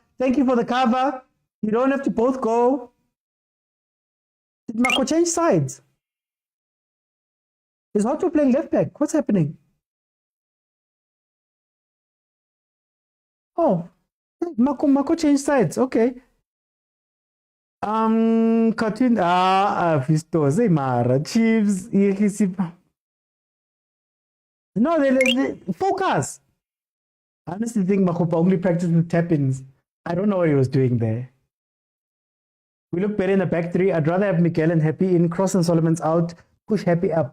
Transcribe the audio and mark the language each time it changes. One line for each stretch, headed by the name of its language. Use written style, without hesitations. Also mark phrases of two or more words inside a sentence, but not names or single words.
English: Thank you for the cover. You don't have to both go. Did Mako change sides? Is Hotto playing left back? What's happening? Oh, Mako changed sides. Okay. Cartoon. Vistos. Mara. Chiefs. No, they focus. I honestly think Makopa only practiced with tap-ins. I don't know what he was doing there. We look better in the back three. I'd rather have Miguel and Happy in, Cross and Solomon's out, push Happy up.